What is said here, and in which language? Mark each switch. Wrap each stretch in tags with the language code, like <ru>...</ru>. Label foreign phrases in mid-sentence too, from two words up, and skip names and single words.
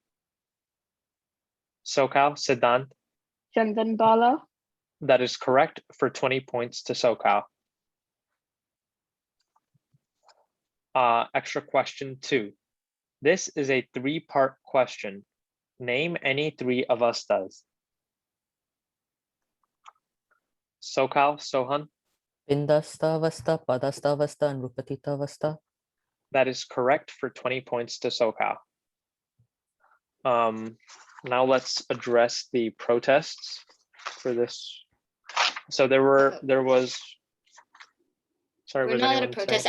<en>SoCal, Siddhant. Chandan Bala. That is correct for 20 points to SoCal. Extra question 2. This is a 3-part question. Name any 3 avasthas. SoCal, Sohan. Pindastavasta, Padastavasta, and Rupatitavasta. That is correct for 20 points to SoCal. Now let's address the protests for this. So We're was not allowed to anyone protest</en>